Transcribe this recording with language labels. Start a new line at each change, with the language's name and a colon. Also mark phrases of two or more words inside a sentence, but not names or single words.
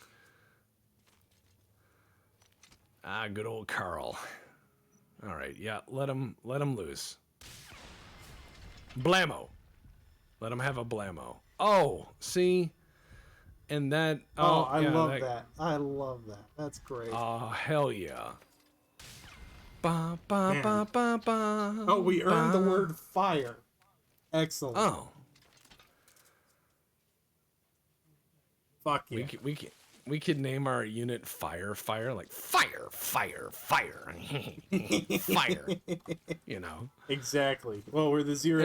English: Ah, good old Carl. All right, yeah, let him loose. Blammo. Let him have a blammo. Oh, see, and that. Oh, I yeah, love that. I love that. That's great. Oh, hell yeah. Ba ba Man. ba ba ba. Oh, we earned the ba. word fire. Excellent. Oh, Fuck yeah. we could name our unit fire, like fire, fire. Exactly. Well, we're the zero